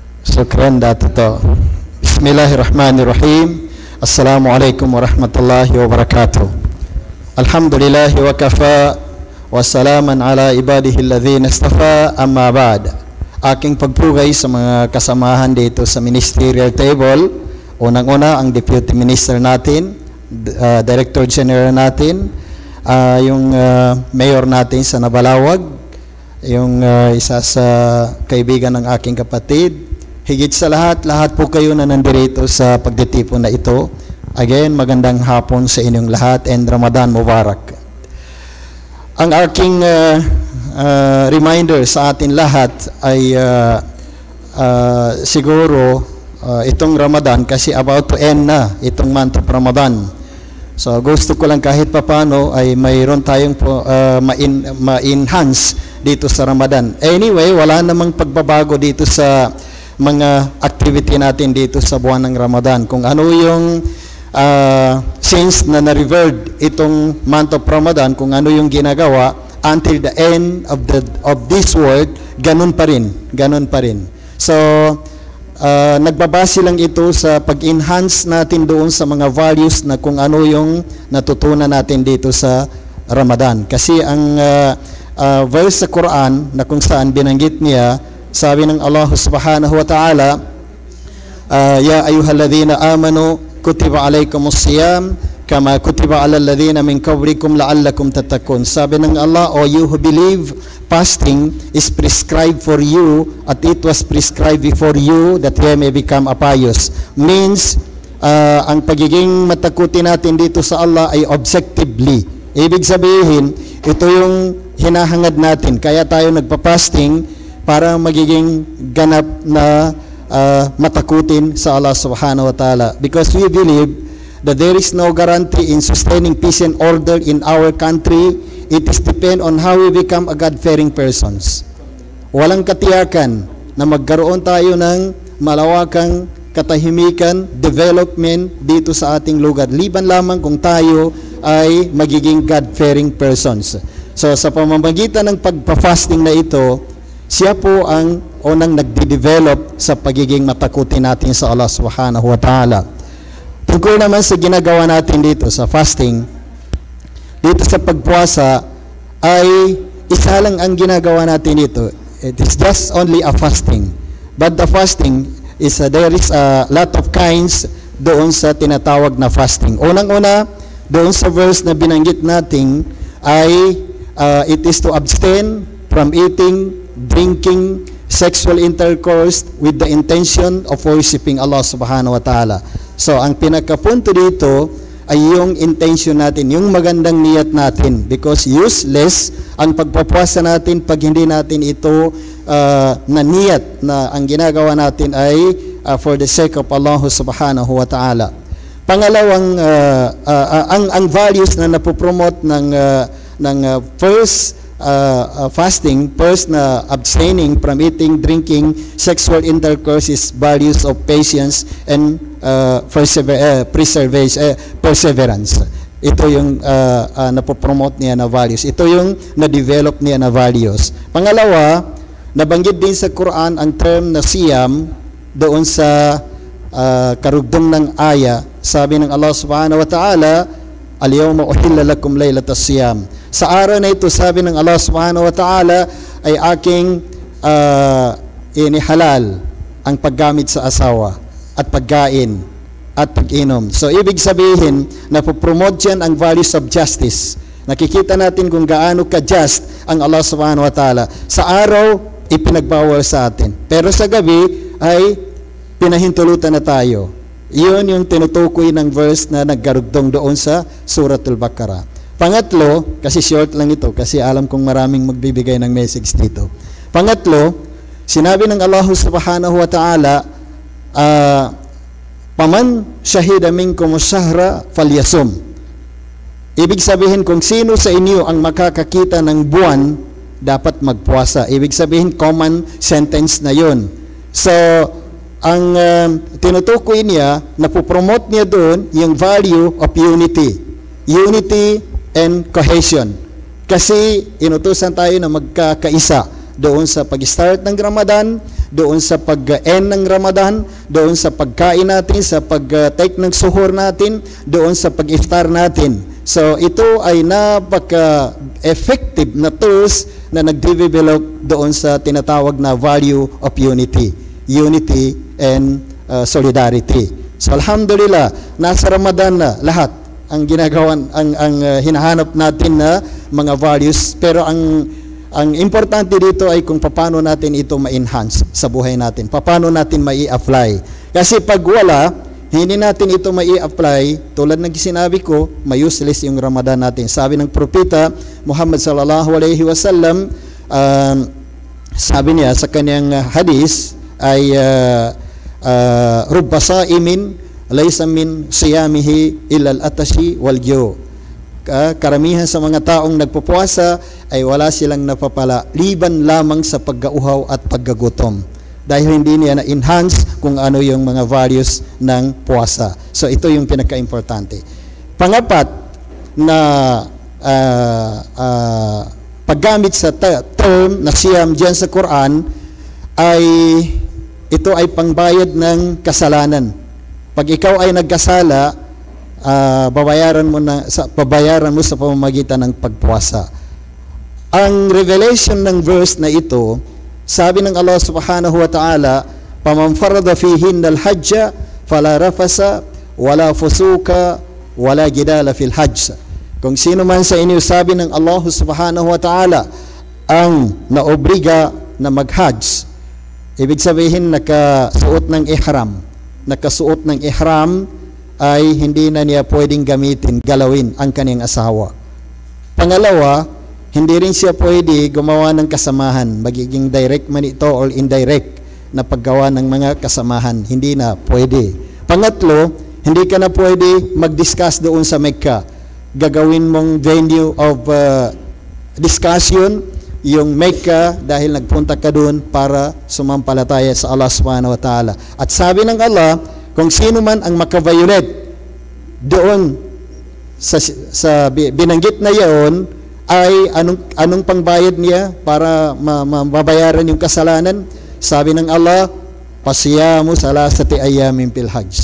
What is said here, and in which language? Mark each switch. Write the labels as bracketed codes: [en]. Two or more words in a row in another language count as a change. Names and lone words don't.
[ms] Syukran Dato. [ar] بسم الله الرحمن الرحيم. السلام عليكم ورحمة الله وبركاته. الحمد لله وكفى وسلام على عباده الذين اصطفى، أما بعد. [tl] Aking pagpugay sa mga kasamahan dito sa ministerial table. Unang-una ang [en] Deputy Minister [tl] natin, [en] Director General [tl] natin, yung Mayor natin sa Nabalawag, yung isa sa kaibigan ng aking kapatid. Higit sa lahat po kayo na nandirito sa pagditipon na ito. Again, magandang hapon sa inyong lahat and [ar] رمضان مبارك. [tl] Ang aking reminder sa atin lahat ay siguro itong Ramadan, kasi [en] about to end [tl] na itong [en] month of Ramadan. [tl] So gusto ko lang kahit papano ay mayroon tayong ma-enhance dito sa Ramadan. Anyway, wala namang pagbabago dito sa mga activity natin dito sa buwan ng Ramadan. Kung ano yung since na na-revered itong [en] month of Ramadan, [tl] kung ano yung ginagawa [en] until the end of this world, [tl] ganun pa rin. So nagbabase lang ito sa pag-enhance natin doon sa mga values na kung ano yung natutunan natin dito sa Ramadan. Kasi ang verse sa Quran na kung saan binanggit niya, sabi ng Allah [ar] سبحانه وتعالى, يا أيها الذين آمنوا كتب عليكم الصيام كما كتب على الذين من قبلكم لعلكم تتقون. [tl] Sabi ng [en] Allah, O you who believe, fasting is prescribed for you at it was prescribed before you that ye may become pious. [tl] Means ang pagiging matakutin natin dito sa Allah ay objectively. Ibig sabihin, ito yung hinahangad natin. Kaya tayo nagpa-fasting para magiging ganap na matakutin sa Allah [ar] سبحانه وتعالى. [en] Because we believe that there is no guarantee in sustaining peace and order in our country. It is depend on how we become a God-fearing persons. [tl] Walang katiyakan na magkaroon tayo ng malawakang katahimikan, development dito sa ating lugar. Liban lamang kung tayo ay magiging [en] God-fearing persons. [tl] So sa pamamagitan ng pagpa-fasting na ito, siya po ang unang nagde-develop sa pagiging matakutin natin sa Allah [ar] سبحانه وتعالى. [tl] Tungkol naman sa ginagawa natin dito sa fasting, dito sa pagpuasa, ay isa lang ang ginagawa natin dito. [en] It is just only a fasting. But the fasting is, there is a lot of kinds [tl] doon sa tinatawag na [en] fasting. [tl] Unang-una, doon sa verse na binanggit natin ay [en] it is to abstain from eating, drinking, sexual intercourse with the intention of worshiping Allah [ar] سبحانه وتعالى. [tl] So, ang pinakapunto dito ay yung intention natin, yung magandang niyat natin, because useless ang pagpapuasa natin pag hindi natin ito na niyat na ang ginagawa natin ay [en] for the sake of Allah [ar] سبحانه وتعالى. [tl] Pangalawang, ang [en] values [tl] na napopromote ng [en] first fasting, first na abstaining from eating, drinking, sexual intercourse is values of patience and perseverance. [tl] Ito yung napopromote niya na values. Ito yung na-develop niya na values. Pangalawa, nabanggit din sa Quran ang term na siyam doon sa karugdong ng aya. Sabi ng Allah [ar] سبحانه وتعالى, اليوم أحل لكم ليلة الصيام. [tl] Sa araw na ito, sabi ng Allah [ar] سبحانه وتعالى, [tl] ay aking inihalal ang paggamit sa asawa at pagkain at pag-inom. So, ibig sabihin, napopromote yan ang [en] values of justice. [tl] Nakikita natin kung gaano ka-just ang Allah [ar] سبحانه وتعالى. [tl] Sa araw, ipinagbawal sa atin. Pero sa gabi, ay pinahintulutan na tayo. Iyon yung tinutukoy ng verse na naggarugdong doon sa Suratul Baqarah. Pangatlo, kasi short lang ito, kasi alam kong maraming magbibigay ng message dito. Pangatlo, sinabi ng Allah [ar] سبحانه وتعالى, فمن شهد منكم الشهر فليصمه. [tl] Ibig sabihin, kung sino sa inyo ang makakakita ng buwan, dapat magpuasa. Ibig sabihin, [en] common sentence [tl] na yun. So, ang tinutukoy niya, napopromote niya doon yung [en] value of unity. Unity and cohesion. [tl] Kasi inutusan tayo na magkakaisa doon sa pag-start ng Ramadan, doon sa pag-end ng Ramadan, doon sa pagkain natin, sa pag-take ng suhur natin, doon sa pag-iftar natin. So ito ay napaka-effective na tools na nag-develop doon sa tinatawag na [en] value of unity and solidarity. [tl] So alhamdulillah, nasa Ramadan na lahat ang ginagawan, ang hinahanap natin na mga values, pero ang importante dito ay kung paano natin ito ma-enhance sa buhay natin, paano natin mai-apply. Kasi pag wala, hindi natin ito mai-apply, tulad ng sinabi ko, may-useless yung Ramadan natin. Sabi ng propeta Muhammad [ar] صلى الله عليه وسلم, [tl] sabi niya sa kanyang hadis ay [ar] رب صائم ليس من صيامه إلا العطش والجوع'. [tl] Karamihan sa mga taong nagpupuasa ay wala silang napapala liban lamang sa pagkauhaw at pagkagutom, dahil hindi niya na-enhance kung ano yung mga values ng puasa. So ito yung pinaka-importante. Pangapat na paggamit sa term na siyam diyan sa Quran ay ito ay pangbayad ng kasalanan. Pag ikaw ay nagkasala, babayaran mo sa pamamagitan ng pagpuasa. Ang revelation ng verse na ito, sabi ng Allah [ar] سبحانه وتعالى, "فمن فرض فيهن الحج فلا رفث ولا فسوق ولا جدال في الحج." [tl] Kung sino man sa inyo, sabi ng Allah [ar] سبحانه وتعالى, [tl] ang naobliga na mag-hajj, ibig sabihin nakasuot ng ihram ay hindi na niya pwedeng galawin ang kanyang asawa. Pangalawa, hindi rin siya pwede gumawa ng kasamahan, magiging direct man ito or indirect na paggawa ng mga kasamahan, hindi na pwede. Pangatlo, hindi ka na pwede mag-discuss doon sa Mecca. Gagawin mong [en] venue of discussion [tl] yung Mecca dahil nagpunta ka doon para sumampalataya sa Allah [ar] سبحانه وتعالى. [tl] At sabi ng Allah, kung sino man ang makaviolate doon sa binanggit na iyon, ay anong pangbayad niya para mabayaran yung kasalanan? Sabi ng [ar] Allah, فصيام ثلاثة أيام في الحج.